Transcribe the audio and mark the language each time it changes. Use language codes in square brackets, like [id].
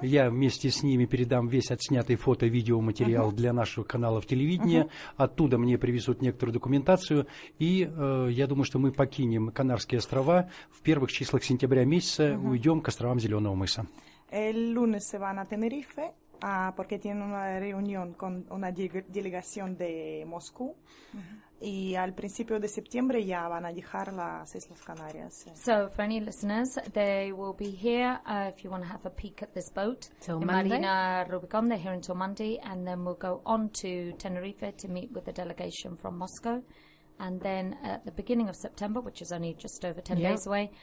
[ru] Я вместе с ними передам весь отснятый фото-видеоматериал uh-huh. для нашего канала в телевидении. Uh-huh. Оттуда мне привезут некоторую документацию. И я думаю, что мы покинем Канарские острова в первых числах сентября месяца, uh-huh. уйдем к островам Зеленого мыса. [es] El lunes se va [ru] на Тенерифе. [es] Ah, porque tiene una reunión con una delegación de Moscú uh-huh. y al principio de septiembre ya van a dejar las Islas Canarias. [en] So, for any listeners, they will be here if you want to have a peek at this boat. Till in Monday. Marina Rubicon, they're here until Monday, and then we'll go on to Tenerife to meet with a delegation from Moscow. And then at the beginning of September, which is only just over 10 yeah. days away,